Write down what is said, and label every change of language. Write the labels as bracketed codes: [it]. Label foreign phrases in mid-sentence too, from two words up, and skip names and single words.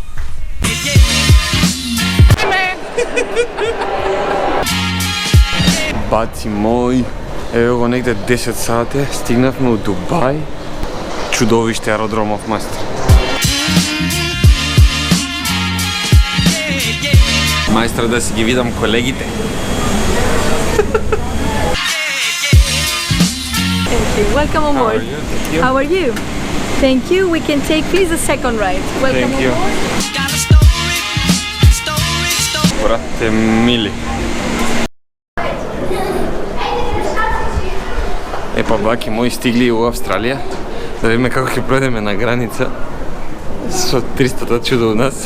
[mk] Баци мој, ево го негде 10 сати, стигнавме у Дубај. Чудовиште аеродромов, мајстер. Мајстер, да си ги видам колегите. [en] Welcome on board. How are you? Thank you. We can take please a second ride. Welcome on board. [mk] Брате мили. Епа баки мои стигли у Австралија. Да видиме како ќе пројдеме на граница со 300-та чудо у нас.